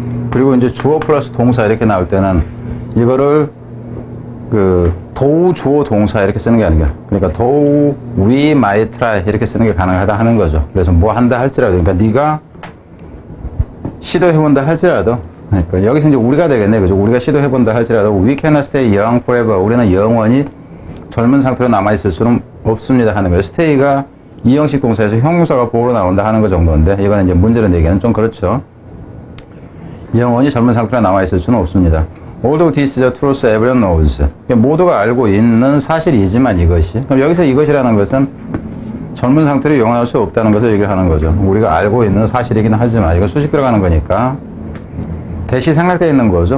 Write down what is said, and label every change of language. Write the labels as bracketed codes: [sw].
[ko] 그리고 이제 주어 플러스 동사 이렇게 나올 때는 이거를 do, 주어, 동사 이렇게 쓰는 게 아니라, 그러니까 do, [en] we might try [ko] 이렇게 쓰는 게 가능하다 하는 거죠. 그래서 뭐 한다 할지라도, 그러니까 네가 시도해본다 할지라도, 그러니까 여기서 이제 우리가 되겠네, 그죠? 우리가 시도해본다 할지라도, [en] we cannot stay young forever. [ko] 우리는 영원히 젊은 상태로 남아있을 수는 없습니다 하는 거예요. stay가 이형식 동사에서 형용사가 보호로 나온다 하는 거 정도인데, 이거는 이제 문제로 내기는 좀 그렇죠. 영원히 젊은 상태로 남아있을 수는 없습니다. [en] Although this is the truth everyone knows. [ko] 모두가 알고 있는 사실이지만 이것이. 그럼 여기서 이것이라는 것은 젊은 상태로 영원할 수 없다는 것을 얘기를 하는 거죠. 우리가 알고 있는 사실이긴 하지만, 이거 수식 들어가는 거니까 대시 생략되어 있는 거죠.